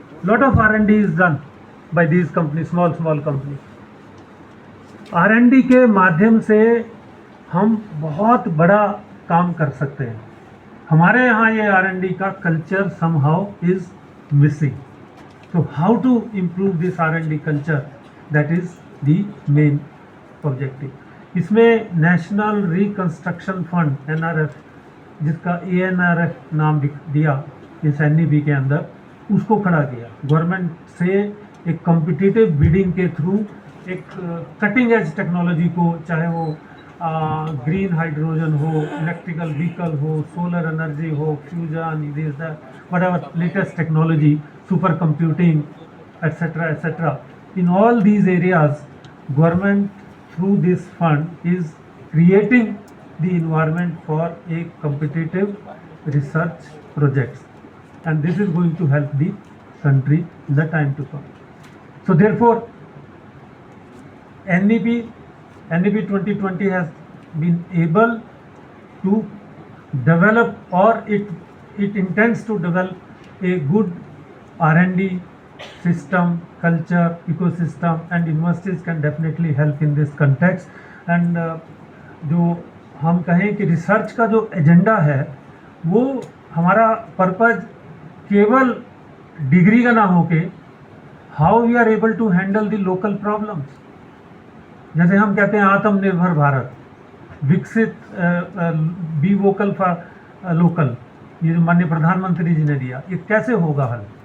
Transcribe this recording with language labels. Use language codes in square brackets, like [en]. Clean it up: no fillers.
[en] Lot of R&D is done by these company, small company. [hi] R&D के माध्यम से हम बहुत बड़ा काम कर सकते हैं। हमारे यहाँ ये R&D का culture [en] Somehow is missing. So how to improve this R&D culture, that is the main objective. [hi] इसमें नेशनल रिकंस्ट्रक्शन फंड NRF, जिसका ANRF नाम दिया इस NEP के अंदर, उसको खड़ा किया गवर्नमेंट से एक कॉम्पिटिटिव बिडिंग के थ्रू एक कटिंग एज टेक्नोलॉजी को, चाहे वो ग्रीन हाइड्रोजन हो, इलेक्ट्रिकल व्हीकल हो, सोलर एनर्जी हो, fusion, [en] whatever latest technology, supercomputing, etc. In all these areas, government through this fund is creating the environment for a competitive research projects, and this is going to help the country in the time to come. So therefore, NEP 2020 has been able to develop, or it intends to develop a good R&D system, culture, ecosystem, and universities can definitely help in this context. [hi] And जो हम कहें कि research का जो agenda है वो हमारा purpose केवल डिग्री का ना होके [en] How we are able to handle the local problems. [hi] जैसे हम कहते हैं आत्मनिर्भर भारत, विकसित, बी वोकल फॉर लोकल, ये जो माननीय प्रधानमंत्री जी ने दिया, ये कैसे होगा हल?